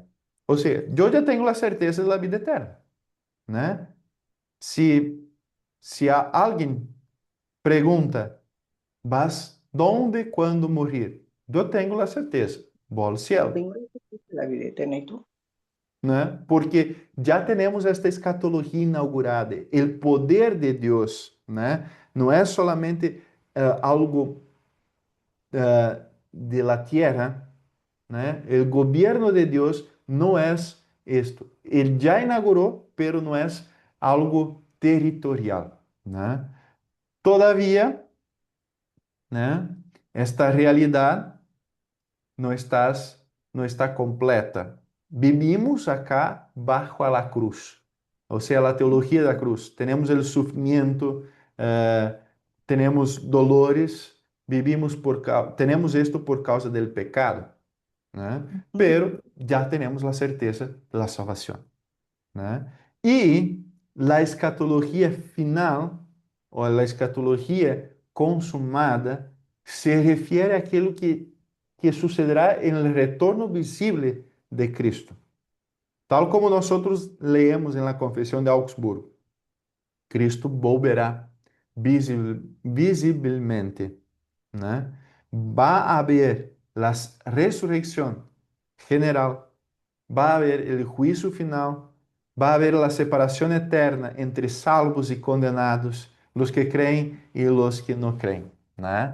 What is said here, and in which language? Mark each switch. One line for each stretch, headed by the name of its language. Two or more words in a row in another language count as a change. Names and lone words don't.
Spanish: O sea, yo ya tengo la certeza de la vida eterna, ¿no? Si, si alguien pregunta, ¿vas dónde, cuándo morir? Yo tengo la certeza, voy al Yo cielo. tengo la vida eterna y tú.
Portuguese: Né? Porque já temos esta escatologia inaugurada. O poder de Deus, né? Não é
Spanish: solamente algo de la tierra,
Portuguese: né? O governo de Deus não é isto. Ele já inaugurou, pero não é algo territorial, né? Todavia, né? Esta realidade não está completa.
Spanish: Vivimos acá bajo a la cruz,
Portuguese: ou seja, a teologia da cruz. Temos o sofrimento, temos dolores, temos isto por causa do pecado, né? Pero já temos a certeza da salvação, né? E a escatologia final, ou a escatologia consumada, se refere àquilo que sucederá
Spanish: en el retorno visible de Cristo. Tal como nosotros leemos en la Confesión de Augsburgo, Cristo volverá visiblemente, né? Va a haber la resurrección general, va a haber el juicio final, va a haber la separación eterna entre salvos y condenados, los que creen y los que no creen, né?